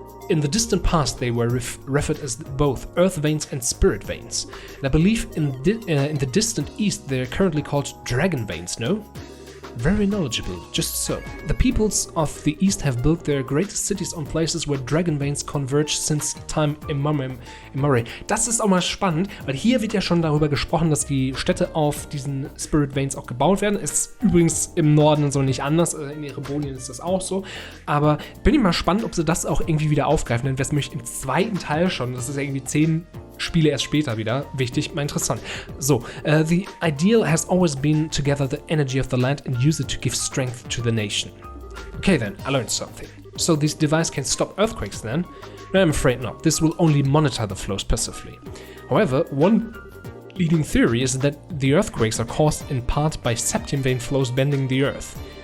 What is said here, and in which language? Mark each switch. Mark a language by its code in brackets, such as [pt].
[en] In the distant past, they were referred as both earth veins and spirit veins. And I believe in the distant east, they're currently called dragon veins, no? Very knowledgeable, just so. The peoples of the East have built their greatest cities on places where dragon veins converge since time immemorial. [de] Das ist auch mal spannend, weil hier wird ja schon darüber gesprochen, dass die Städte auf diesen Spirit Veins auch gebaut werden. Ist übrigens im Norden so nicht anders, in Erebonien ist das auch so. Aber bin ich mal gespannt, ob sie das auch irgendwie wieder aufgreifen, denn das möchte ich im zweiten Teil schon, das ist ja irgendwie 10 Spiele erst später wieder. Wichtig, mal interessant. [en] So, the ideal has always been to gather the energy of the land and use it to give strength to the nation. Okay then, I learned something. So this device can stop earthquakes then? No, I'm afraid not. This will only monitor the flows passively. However, one leading theory is that the earthquakes are caused in part by septium vein flows bending the earth.